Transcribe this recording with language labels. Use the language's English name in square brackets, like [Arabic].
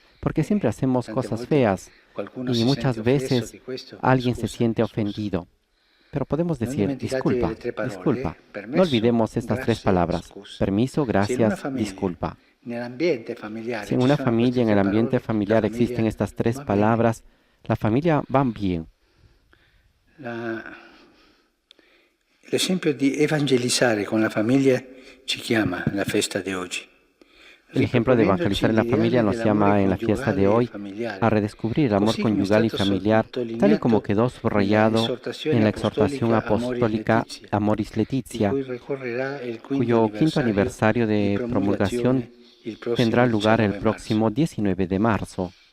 [Spanish] Porque siempre hacemos cosas feas y muchas veces alguien se siente ofendido. Pero podemos decir, disculpa, disculpa. No olvidemos estas 3 palabras. Permiso, gracias, disculpa. Si en una familia, en el ambiente familiar existen estas 3 palabras, la familia va bien. [Italian] L'esempio di evangelizzare con la famiglia ci chiama la festa di oggi. [Spanish] El ejemplo de evangelizar en la familia nos llama en la fiesta de hoy a redescubrir el amor conyugal y familiar, tal y como quedó subrayado en la exhortación apostólica Amoris Laetitia, cuyo quinto aniversario de promulgación tendrá lugar el próximo 19 de marzo.